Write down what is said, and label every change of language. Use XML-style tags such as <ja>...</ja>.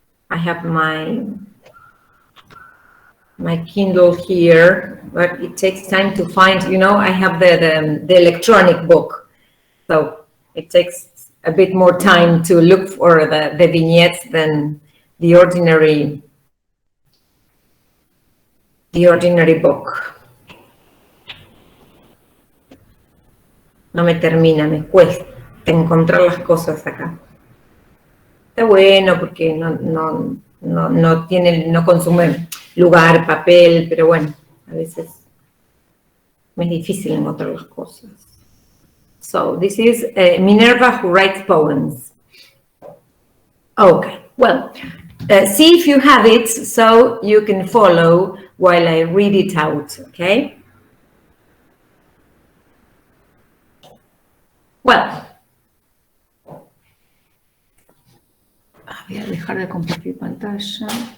<en>I have my Kindle here, but it takes time to find, you know, I have the electronic book. So it takes a bit more time to look for the vignettes than the ordinary book.</en> <es>No me termina, me cuesta encontrar las cosas acá. Está bueno porque no consume lugar, papel, pero bueno, a veces es difícil encontrar las cosas.</es> <en>So this is Minerva who writes poems. Okay, well, see if you have it so you can follow while I read it out, okay? Well,</en> <es>voy a dejar de compartir pantalla.</es>